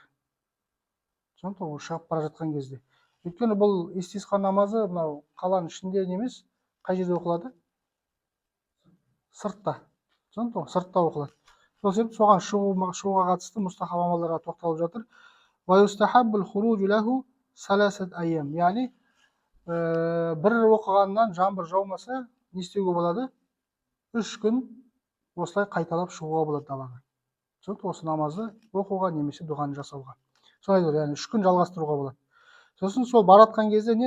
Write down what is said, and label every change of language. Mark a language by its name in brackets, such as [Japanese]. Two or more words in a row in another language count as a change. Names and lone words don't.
[Kazakh] Түсінікті? Ол шығып бара жатқан кезде. Өйткені бұл истисқа намазы мынау қаланың ішінде емес, қай жерде оқылады? Сыртта. Түсінікті? Сыртта оқылады. Сол себепті соған шығуға қатысты мустахаб амалдарға тоқталып жатыр. [Arabic] ويستحب الخروج له ثلاثة أيام, [Kazakh] яғни бір оқығаннан жаңбыр жаумаса не істеуге болады? 3 күн осылай қайталап шығуға болады далаға. Түсінікті? Осы намазды оқуға немесе дұғаны жасауға. Солай дейді, яғни 3 күн жалғастыруға болады. Сосын сол баратқан кезде не?